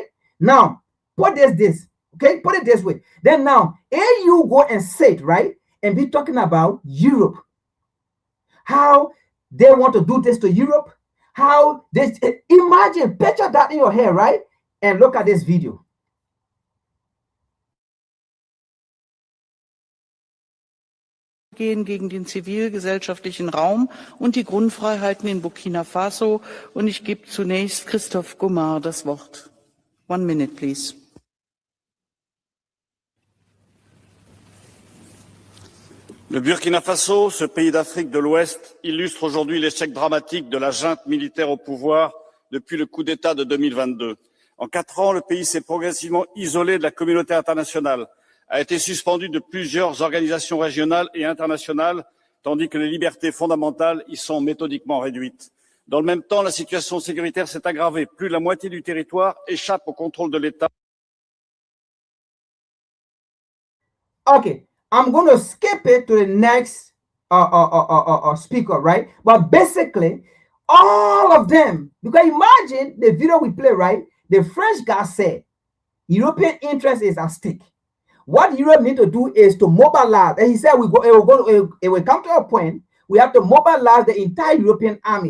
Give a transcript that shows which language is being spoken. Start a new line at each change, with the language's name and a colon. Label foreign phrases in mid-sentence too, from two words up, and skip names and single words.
English: Now, put this. Okay, put it this way. Then now, AU go and sit, right? And be talking about Europe. How they want to do this to Europe. How this, imagine, picture that in your head, right? And look at this video.
German: Gegen den zivilgesellschaftlichen Raum und die Grundfreiheiten in Burkina Faso. Und ich gebe zunächst Christophe Gomard das Wort.
English: 1 minute, please.
French: Le Burkina Faso, ce pays d'Afrique de l'Ouest, illustre aujourd'hui l'échec dramatique de la junte militaire au pouvoir depuis le coup d'État de 2022. En 4 ans, le pays s'est progressivement isolé de la communauté internationale, a été suspendu de plusieurs organisations régionales et internationales, tandis que les libertés fondamentales y sont méthodiquement réduites. Dans le même temps, la situation sécuritaire s'est aggravée. Plus de la moitié du territoire échappe au contrôle de l'État.
English: Okay. I'm going to skip it to the next speaker, right? But basically, all of them, because imagine the video we play, right? The French guy said, European interest is at stake. What Europe need to do is to mobilize. And he said, it will come to a point, we have to mobilize the entire European army.